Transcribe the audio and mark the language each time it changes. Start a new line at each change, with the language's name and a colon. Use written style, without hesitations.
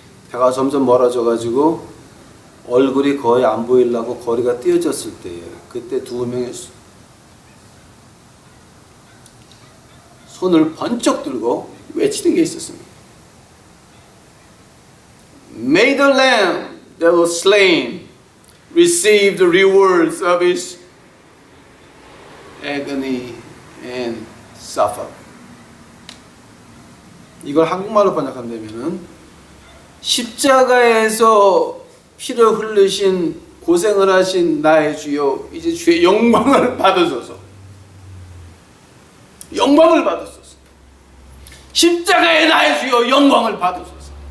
Korean: 배가 점점 멀어져가지고 얼굴이 거의 안 보이려고 거리가 띄어졌을 때예요. 그때 2명의 손을 번쩍 들고 외치는 게 있었습니다.
English: May the lamb that was slain receive the rewards of his agony and suffer.
Korean: 이걸 한국말로 번역한다면은 십자가에서 피를 흘리신 고생을 하신 나의 주여 이제 주의 영광을 받으소서. 영광을 받으소서. 십자가의 나의 주여 영광을 받으소서.